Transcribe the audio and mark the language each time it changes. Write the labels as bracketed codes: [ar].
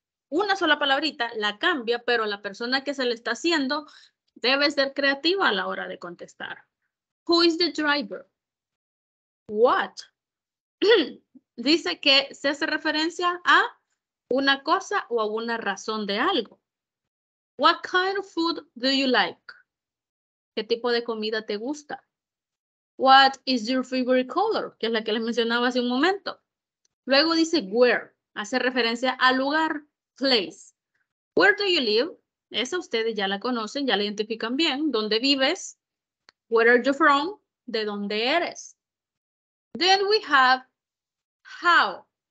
[es] Una sola palabrita la cambia, pero la persona que se le está haciendo debe ser creativa a la hora de contestar. [en] Who is the driver? What? [es] Dice que se hace referencia a una cosa o a una razón de algo. [en] What kind of food do you like? [es] ¿Qué tipo de comida te gusta? [en] What is your favorite color? [es] Que es la que les mencionaba hace un momento. Luego dice where. Hace referencia al lugar, place. [en] Where do you live? [es] Esa ustedes ya la conocen, ya la identifican bien. ¿Dónde vives? [en] Where are you from? [es] ¿De dónde eres? [en] Then we have how.